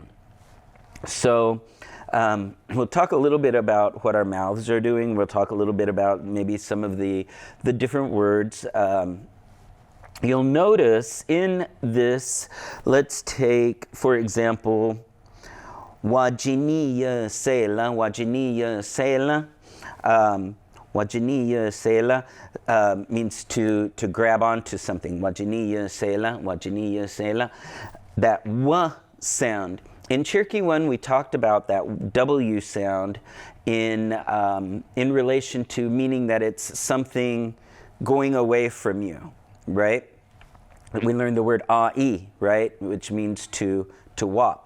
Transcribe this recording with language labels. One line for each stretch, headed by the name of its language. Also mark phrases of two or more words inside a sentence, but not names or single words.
English: So we'll talk a little bit about what our mouths are doing. We'll talk a little bit about maybe some of the different words. You'll notice in this, let's take, for example,
Cherokee: wajiniya sela, wajiniya sela. Wajiniya sela
English: means to grab onto something.
Cherokee: Wajiniya sela, wajiniya sela.
English: That w sound. In Cherokee 1, we talked about that W sound in relation to meaning that it's something going away from you, right? We learned the word a-e, right, which means to walk.